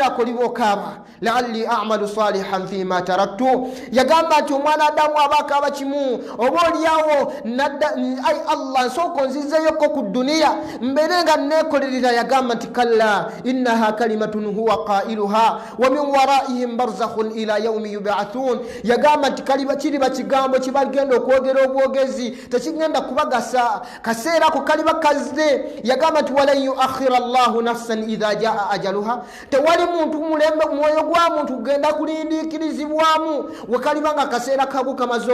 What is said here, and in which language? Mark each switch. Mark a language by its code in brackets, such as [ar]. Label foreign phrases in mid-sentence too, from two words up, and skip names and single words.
[lg] ako liba okaaba [ar] لعلي أعمل صالحا فيما تركت [lg] yagamba nti omwana adamu abaakaaba kimu oba olyawo ai allah nsooka onzizeeyoko ku dduniya mbeere nga neekolerera yagamba nti [ar] كلا إنها كلمة هو قائلها ومن ورائهم برزخ إلى يوم يبعثون [lg] yagamba nti kiriba kigambo kibagenda okwogera obwogezi tekigenda kubagasa kaseera ako kaliba kazze yagamba nti [ar] ولن يؤخر الله نفسا إذا جاء أجلها [lg] tewali muntu mulembe mwoyo gwa muntu kugenda kulindiikirizibwamu wekaliba nga akaseera kago kamaze